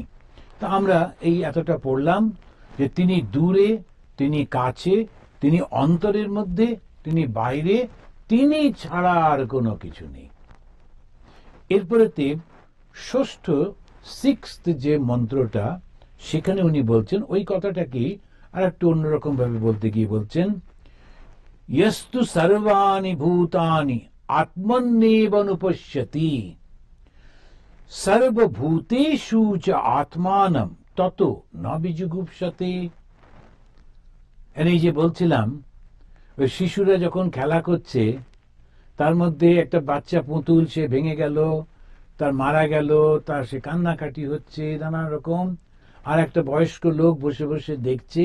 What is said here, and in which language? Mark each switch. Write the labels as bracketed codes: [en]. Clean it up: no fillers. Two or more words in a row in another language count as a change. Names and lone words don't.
[bn] তা আমরা এই এতটা পড়লাম যে তিনি দূরে, তিনি কাছে, তিনি অন্তরের মধ্যে, তিনি বাইরে, তিনি ছাড়া আর কোনো কিছু নেই। এরপরেতে ষষ্ঠ যে মন্ত্রটা, সেখানে উনি বলছেন ওই কথাটাকে আর একটু অন্যরকম ভাবে বলতে গিয়ে বলছেন, [sa] ইয়স্তু সর্বাণি ভূতানি আত্মন্যেবনুপশ্যতি সর্বভূতেষু চ আত্মানম তত ন বিজুগুপ্সতে। [bn] এই যে বলছিলাম, ওই শিশুরা যখন খেলা করছে, তার মধ্যে একটা বাচ্চা পুতুল সে ভেঙে গেল, তার মারা গেল, তার সে কান্নাকাটি হচ্ছে নানা রকম, আর একটা বয়স্ক লোক বসে বসে দেখছে।